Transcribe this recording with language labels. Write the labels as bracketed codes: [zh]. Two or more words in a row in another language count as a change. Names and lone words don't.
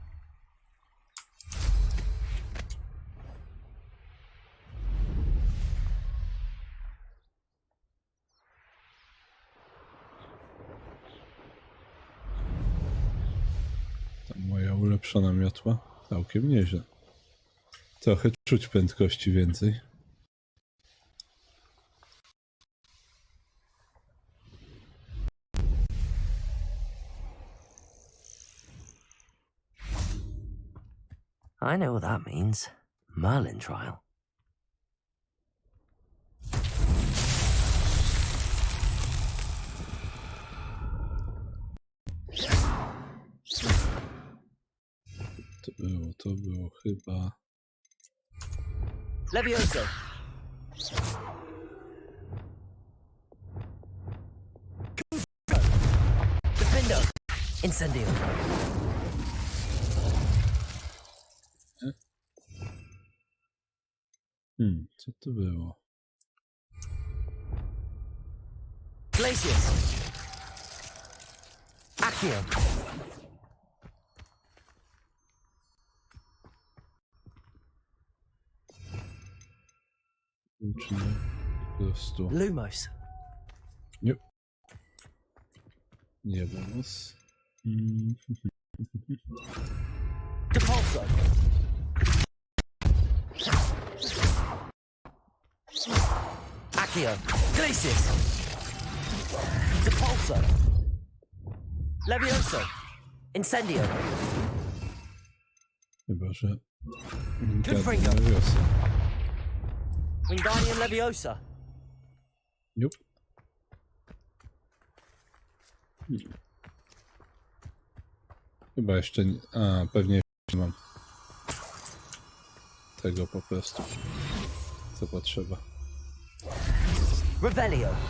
[pl] Tam moja ulepszona miotła całkiem nieźle. Trochę czuć prędkości więcej. [en] I know what that means. [pl] Merlin trial. To było chyba... Levioso! Defendo! Incendio! Co to było? Glacius! Accio! Czy nie? Po prostu... Lumos! Nie. Nie vamos. Depulso! Accio! Glacius! Depulso! Levioso! Incendio! Chyba, że... Confringo! Leviosa. Wingardium Leviosa! Nope. Chyba jeszcze nie... A, pewnie nie mam tego po prostu, co potrzeba. Revelio!